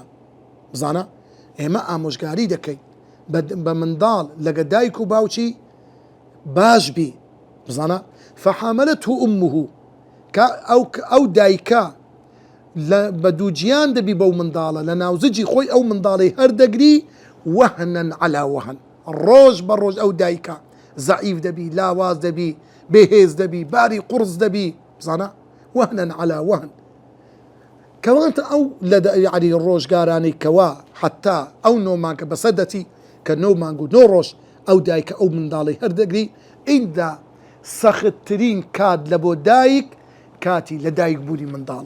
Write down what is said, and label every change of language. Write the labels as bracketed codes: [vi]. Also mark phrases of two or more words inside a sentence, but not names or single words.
[ckb] بزانە ئێمە ئامۆژگاری دەکەین بە منداڵ لەگە دایک و باوکی باش بی. بزانە [ar] فحاملته أمه [ckb] ئەو دایکە بە دووجیان دەبی بەو منداڵە لە ناوزجی خۆی ئەو منداڵی هەردەگری [ar] وهنن على وهن، [ckb] ڕۆژ بە ڕۆژ ئەو دایکە زەعیف دەبی، لاواز دەبی، بێهێز دەبی، باری قورس دەبی. بزانە [ar] وهنن على وهن [ckb] کەواتە ئەو یعنی ڕۆژگارانەی کەوا حتا ئەو نۆمانکە بەسەر دەچی کە 9 مانگ و 9 ڕۆژ ئەو دایکە ئەو منداڵی هەردەگری، ئیندا سەختترین کات لە بۆ دایک کاتی لە دایک بوونی منداڵە.